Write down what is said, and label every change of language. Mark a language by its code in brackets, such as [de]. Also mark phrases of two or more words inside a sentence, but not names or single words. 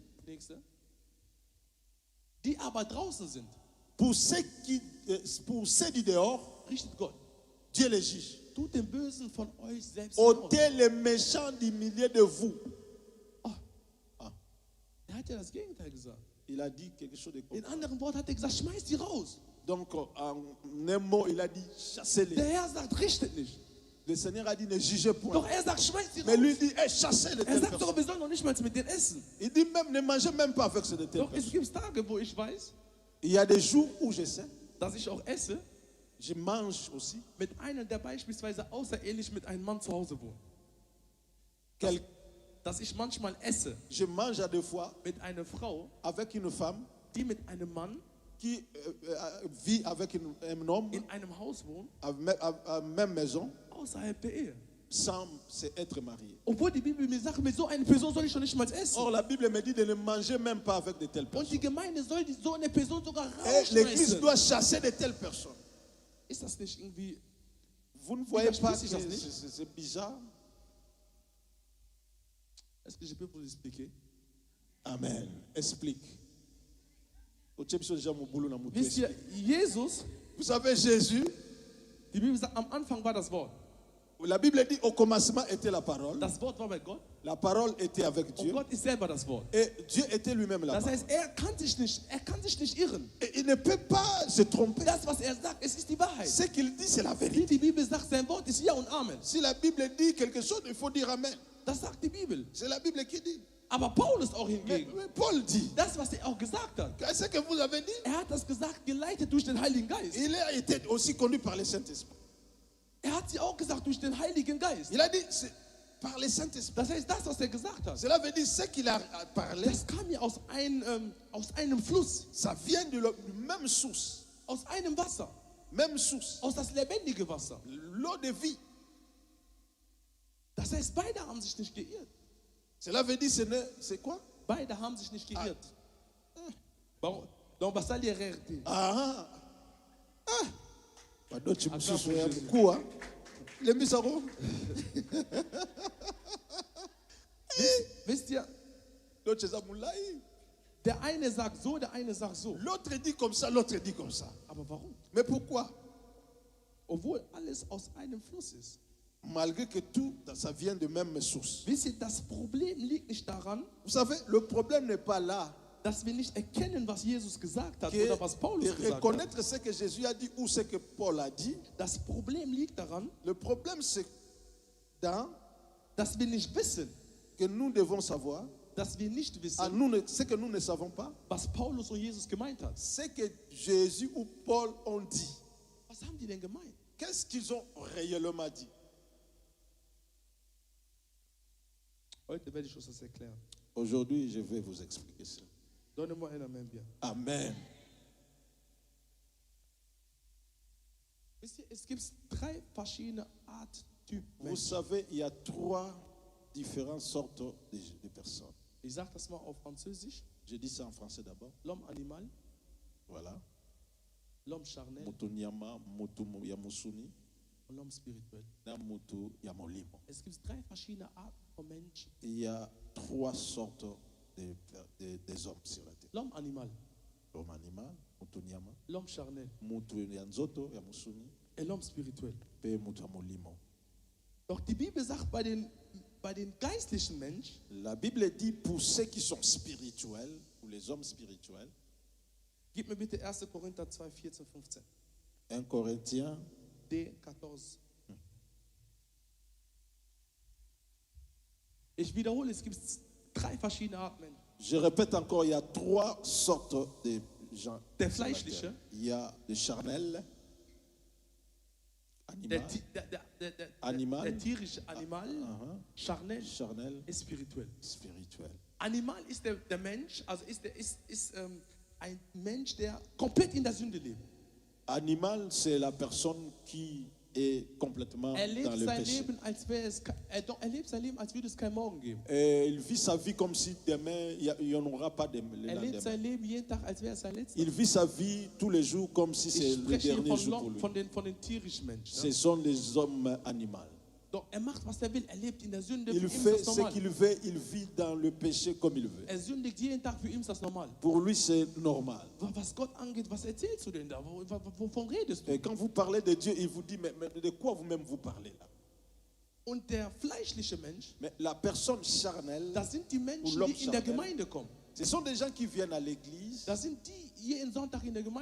[de] Nächste. Die aber draußen sind, [fr] Pour ceux du dehors, [de] richtet Gott. [fr] Dieu les juge. [de] Tut den Bösen von euch selbst hinaus. [fr] Ôtez les méchants du milieu de vous. [de] Er hat ja das Gegenteil gesagt. [fr] Il a dit quelque chose de [de] In [fr] contraire. [de] anderen Worten hat er gesagt, schmeißt die raus. [fr] Donc, en un mot, il a dit chassez-les. [de] Der Herr sagt, richtet nicht. [fr] Le Seigneur a dit ne jugez point. [de] Doch er sagt, schmeißt die [fr] Mais lui [de] raus. [fr] dit hey, chassez les [de] Er [fr] telles [de] sagt sogar, [fr] personnes. [de] wir sollen noch nicht mal mit denen essen. [fr] Il dit même ne mangez même pas avec ces telles [de] Doch es [fr] personnes. [de] gibt Tage, wo ich weiß, [fr] Il y a des jours où je sais, [de] dass ich auch esse [fr] je mange aussi. [de] mit einem, der beispielsweise außerehelich mit einem Mann zu Hause wohnt. [fr] Quel- [de] Dass ich manchmal esse [fr] Je mange à deux fois [de] mit einer Frau, [fr] avec une femme [de] die mit einem Mann [fr] qui vit avec un homme [de] in einem Haus wohnt, [fr] à même maison [de] außerhalb der Ehe. [fr] sans être marié. [de] Obwohl die Bibel mir sagt, mit so einer Person soll ich schon nicht mal essen. [fr] Or, la Bible me dit de ne manger même pas avec de telles [de] Und [fr] personnes. [de] die Gemeinde soll so eine Person sogar [fr] Et l'Église [de] rausschmeißen. [fr] doit chasser de telles personnes. [de] Ist das nicht irgendwie... [fr] Vous ne voyez pas que [de] Widerspricht sich das nicht? [fr] c'est bizarre? Est-ce que je peux vous expliquer? Amen. Explique. [de] Wisst ihr, Jesus, [fr] Vous savez, Jésus, [de] die Bibel sagt, am Anfang war das Wort. [fr] La Bible dit au commencement était la parole. [de] Das Wort war bei Gott [fr] La parole était avec [de] und [fr] Dieu. [de] Gott ist selber das Wort. [fr] Et Dieu était lui-même la [de] Das [fr] parole. [de] heißt, er kann sich nicht irren. [fr] Et il ne peut pas se tromper. [de] Das, was er sagt, es ist die Wahrheit. [fr] Ce qu'il dit, c'est la [de] Wie [fr] vérité. [de] die Bibel sagt, sein Wort ist Ja und Amen. [fr] Si la Bible dit quelque chose, il faut dire Amen. [de] Das sagt die Bibel. [fr] C'est la Bible qui dit. [de] Aber Paulus auch [fr] Mais [de] hingegen, [fr] Paul dit. [de] das, was er auch gesagt hat, [fr] Qu'est-ce que vous avez dit? [de] er hat das gesagt, geleitet durch den Heiligen Geist. [fr] Il a été aussi conduit par le Saint-Esprit. [de] Er hat sie auch gesagt durch den Heiligen Geist. [fr] Il a dit c'est par le Saint-Esprit. [de] Das heißt, das, was er gesagt hat, [fr] Cela veut dire ce qu'il a parlé, [de] das kam ja aus einem Fluss, [fr] ça vient de la même source. [de] aus einem Wasser, [fr] Même source. [de] aus das lebendige Wasser. [fr] L'eau de vie. [de] Das heißt, beide haben sich nicht geirrt. [fr] Cela veut dire c'est quoi? [de] Beide haben sich nicht geirrt. [fr] Bon, donc, basali RRT. Ah. Ah. Pardon, tu me Attends, suis souviens pour Jésus. beaucoup, hein? Les misarons. [de] Wisst ihr, [fr] L'autre, c'est Zamoulaï. [de] der eine sagt so, der eine sagt so. [fr] L'autre dit comme ça, l'autre dit comme ça. [de] Aber warum? [fr] Mais pourquoi? [de] Obwohl alles aus einem Fluss ist. [fr] Malgré que tout, ça vient de même source. [de] Wisst ihr, das Problem liegt nicht daran, [fr] Vous savez, le problème n'est pas là. [de] dass wir nicht erkennen, was Jesus gesagt hat [fr] Que [de] oder was Paulus [fr] de [de] gesagt hat. [fr] reconnaître ce que Jésus a dit ou ce que Paul a dit. [de] Das Problem liegt daran, [fr] Le problème, c'est dans [de] dass wir nicht wissen, [fr] que nous devons savoir, [de] dass wir nicht [fr] à [de] wissen, [fr] nous, ce que nous ne savons pas, [de] was Paulus und Jesus gemeint hat. [fr] ce que Jésus ou Paul ont dit. [de] Was haben die denn gemeint? [fr] Qu'est-ce qu'ils ont réellement dit? [de] Heute werde ich euch das erklären. [fr] Aujourd'hui, je vais vous expliquer ça. Donnez-moi un Amen bien. Amen. [de] Wisst ihr, es gibt 3 verschiedene Arttypen [fr] Vous [de] Menschen. [fr] savez, il y a 3 différentes sortes de personnes. [de] Ich sage das mal auf Französisch. [fr] Je dis ça en français d'abord. L'homme animal, Voilà. l'homme charnel [ln] Mutu nyama, mutu ya musuni, [fr] und l'homme spirituel. [ln] na mutu ya molimo. [de] Es gibt 3 verschiedene Arten von Menschen. [fr] Il y a 3 sortes des hommes sur la terre. L'homme animal, L'homme animal, [ln] mutu nyama, [fr] l'homme charnel [ln] mutu ya nzoto ya musuni, [fr] et l'homme spirituel. [ln] pe mutu ya molimo. [de] Doch die Bibel sagt, bei den geistlichen Menschen, [fr] La Bible dit pour ceux qui sont spirituels, pour les hommes spirituels, [de] gib mir bitte 1. Korinther 2, 14, 15. [fr] 1 Corinthiens D14. [de] Ich wiederhole, es gibt 3 verschiedene Arten Menschen. [fr] Je répète encore, il y a 3 sortes de gens. [de] Der [fr] sur la [de] Fleischliche. [fr] terre. Il y a le charnel, [de] Der, [fr] animal, Animal. [de] der tierische Animal, charnel [fr] charnel, et spirituel. spirituel. [de] Animal ist der Mensch, also ist ein Mensch, der komplett in der Sünde lebt. [fr] Animal, c'est la personne qui est complètement [de] Er lebt [fr] dans le [de] sein [fr] péché. [de] Leben, er lebt sein Leben, als würde es keinen Morgen geben. [fr] Et il vit sa vie comme si demain, il n'y en aura pas de le [de] Er lebt [fr] lendemain. [de] sein Leben jeden Tag, als wäre es sein letzter. [fr] Il vit sa vie tous les jours comme si c'est [de] Ich [fr] le [de] spreche hier [fr] dernier jour pour lui. [de] von den tierischen Menschen. [fr] Ce [de] Ja? [fr] sont les hommes animaux. [de] Doch er macht, was er will. Er lebt in der Sünde. [fr] Il [de] Für ihn ist [fr] fait [de] das [fr] ce [de] normal. [fr] qu'il veut, il vit dans le péché comme il veut. [de] Er sündigt jeden Tag, für ihn ist das normal. [fr] Pour lui, c'est normal. [de] Was Gott angeht, was erzählst du denn da? Wovon redest du? [fr] Et quand vous parlez de Dieu, il vous dit, mais de quoi vous-même vous parlez là? [de] Und der fleischliche Mensch, [fr] Mais la personne charnelle, [de] das sind die Menschen, [fr] l'homme [de] die in der [fr] charnel. [de] Gemeinde kommen. [fr] ce sont des gens qui viennent à l'église. [de] Das sind die jeden Sonntag in der Gemeinde